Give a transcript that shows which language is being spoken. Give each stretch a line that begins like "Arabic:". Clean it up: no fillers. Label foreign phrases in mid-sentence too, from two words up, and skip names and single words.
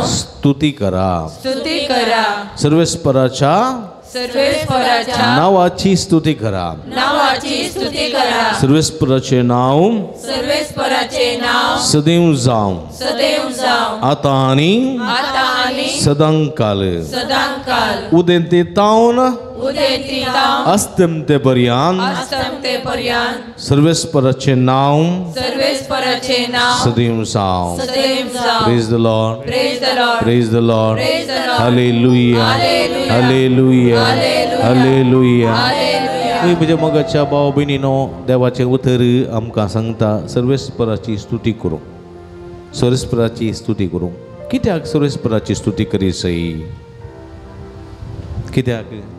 Konkani: स्तुती करा स्तुती करा सर्वेश्वराच्या सर्वेश्वराच्या नावाची स्तुती करा नावाची स्तुती करा सर्वेश्वराचे नाव सर्वेश्वराचे नाव सदैव जाऊ सदैव जाव आता आणि आता आणि सदांकाल सदांकाल उदेते तावन उदेती ताव अस्तंतेपर्यंत अस्तंतेपर्यंत सर्वेश्वराचे नाव सर्वेश्वराचे नाव सदैव जाऊ सदैव जाव
English: Praise the Lord Praise the Lord Praise the Lord Praise the Lord. हालेलुया Hallelujah. हालेलुया Hallelujah. हालेलुया Hallelujah.
Konkani: म्हणजे मगाच्या भाव भयणीनो देवाचे उतर आमकां सांगता सर्वेस्पराची स्तुती करूं सर्वेस्पराची स्तुती करूं कित्याक सर्वेस्पराची स्तुती करी सई कित्याक